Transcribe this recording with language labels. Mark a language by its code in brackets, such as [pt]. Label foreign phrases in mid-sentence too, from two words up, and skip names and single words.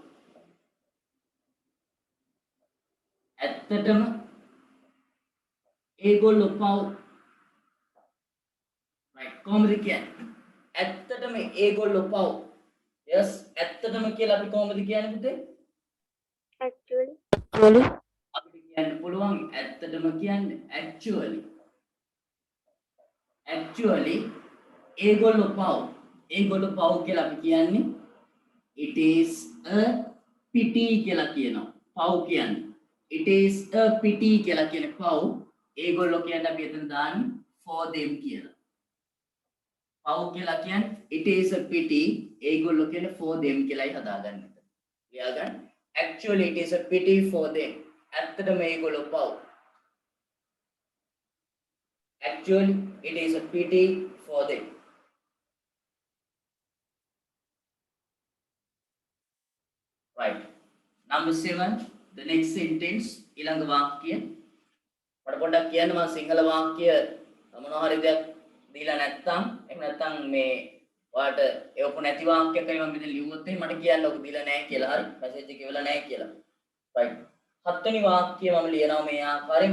[si] ඇත්තටම ඒගොල්ලෝ පව්. right කොහොමද කියන්නේ? ඇත්තටම ඒගොල්ලෝ පව්. yes ඇත්තටම කියලා අපි කොහොමද කියන්නේ පුතේ? [en] Actually. [si] අපිට කියන්න පුළුවන් ඇත්තටම කියන්නේ actually ඒගොල්ලෝ පව්. ඒගොල්ලෝ පව් කියලා අපි කියන්නේ [en] it is a pity [si] කියලා කියනවා. පව් කියන්නේ [en] it is a pity [si] කියලා කියන්නේ පව්. ඒගොල්ලෝ කියන්නේ අපි එතන දාන්නේ [en] for them [si] කියලා. පව් කියලා කියන්නේ [en] it is a pity. [si] ඒගොල්ලෝ කියන්නේ [en] for them [si] කියලායි හදාගන්න. ලියා ගන්න. [en] actually it is a pity for them. [si] ඇත්තටම ඒගොල්ලෝ පව්. [en] actually it is a pity for them. right number 7 the next sentence [si] ඊළඟ වාක්‍යය මට පොඩ්ඩක් කියන්න මම සිංහල වාක්‍ය මොනවා හරි දෙයක් දීලා නැත්තම් එහෙම නැත්තම් මේ ඔයාලට එවපු නැති වාක්‍යයක් හරි මම මෙතන ලියුවොත් එහෙනම් මට කියන්න ඔක දීලා නැහැ කියලා හරි මැසේජ් එක ඉවලා නැහැ කියලා. right හත්වෙනි වාක්‍යය මම ලියනවා මේ ආකාරයෙන්.